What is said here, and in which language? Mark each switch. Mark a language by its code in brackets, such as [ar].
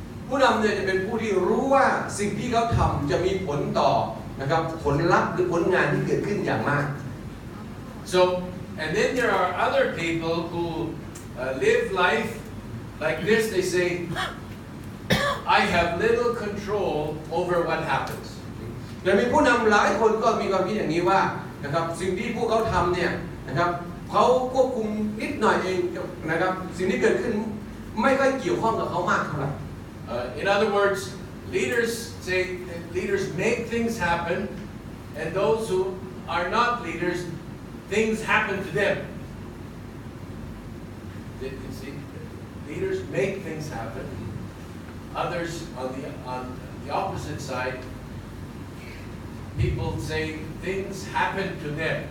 [th] ผู้นำเนี่ยจะเป็นผู้ที่รู้ว่าสิ่งที่เขาทำจะมีผลต่อนะครับผลลัพธ์หรือผลงานที่เกิดขึ้นอย่างมาก [en] So and then there are other people who live life like this. They say, I have little control over what happens. [th] แต่มีผู้นำหลายคนก็มีความคิดอย่างนี้ว่านะครับสิ่งที่พวกเขาทำเนี่ยนะครับเขาควบคุมนิดหน่อยเองนะครับสิ่งที่เกิดขึ้นไม่ค่อยเกี่ยวข้องกับเขามากเท่าไหร่ [en] In other words, leaders make things happen, and those who are not leaders, things happen to them. You see, leaders make things happen. Others on the opposite side, people say things happen to them.